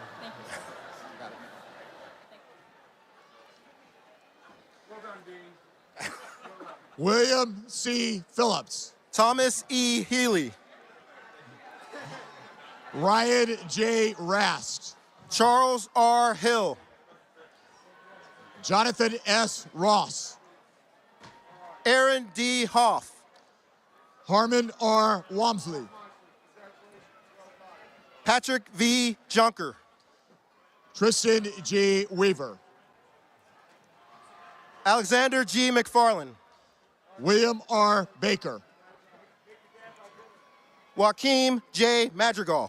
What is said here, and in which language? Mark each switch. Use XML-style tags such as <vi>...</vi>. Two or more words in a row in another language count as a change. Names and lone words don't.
<en>Thank you, sir. Got it. Well done, Dean. William C. Phillips. Thomas E. Healy. Ryan J. Rast. Charles R. Hill. Jonathan S. Ross. Aaron D. Hoff. Harmon R. Wamsley. Patrick V. Junker. Tristan G. Weaver. Alexander G. McFarland. William R. Baker. Joaquim J. Madrigal.</en>